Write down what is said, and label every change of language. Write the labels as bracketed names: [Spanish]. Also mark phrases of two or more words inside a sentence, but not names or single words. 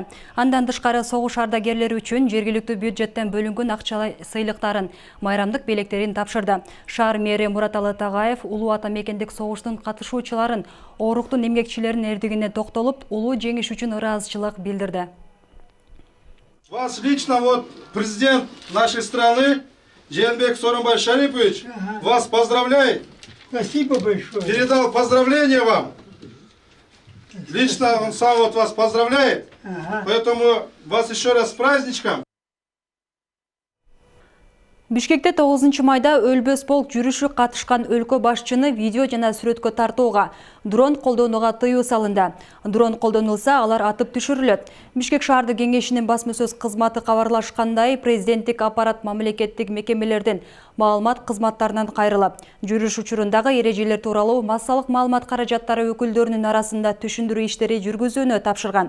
[Kyrgyz] Андан тышкары согуш ардагерлери үчүн жергиликтүү бюджеттен бөлүнгөн акчалай сыйлыктарын, майрамдык белектерин тапшырды. Шаар мэри Мураталы Тагаев улуу ата мекендик согуштун катышуучуларын, ооруктун эмгекчилеринин эрдигине токтолуп, улуу жеңиш үчүн ыраазычылык билдирди. [Russian] Вас лично президент нашей страны Жээнбек Сооронбай Шарипович вас поздравляет. Спасибо большое. Передал поздравления вам. Лично он сам вас поздравляет. Поэтому вас еще раз с праздничком. [Kyrgyz] Бишкекте 9 майда өлбөс полк жүрүшү катышкан өлкө башчыны видео жана сүрөткө тартууга, дрон колдонууга тыюу салынды. Дрон колдонулса, алар атып түшүрүлөт. Бишкек шаардык кеңешинин басма сөз кызматы кабарлашкандай, президенттик аппарат мамлекеттик мекемелердин маалымат кызматтарынан кайрылып, жүрүш учурундагы эрежелер тууралуу массалык маалымат каражаттары өкүлдөрүнүн арасында түшүндүрүү иштери жүргүзүүнү тапшырган.